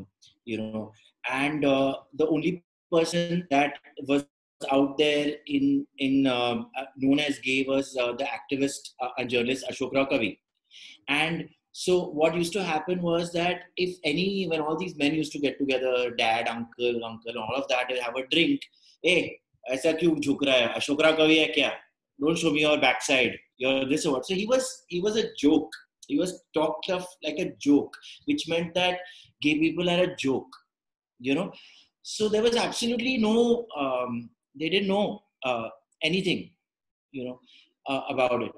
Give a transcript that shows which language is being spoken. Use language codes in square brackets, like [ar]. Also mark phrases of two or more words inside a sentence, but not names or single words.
[en] And the only person that was out there known as gay was the activist and journalist Ashok Rao Kavi. And so what used to happen was that when all these men used to get together, dad, uncle, all of that, they have a drink. [hi] Hey, ऐसा क्यों झुक रहा है? Ashok Rao Kavi है क्या? [en] Don't show me your backside. You're this or what. So he was a joke. He was talked of like a joke, which meant that gay people are a joke. So there was absolutely no, they didn't know anything, about it.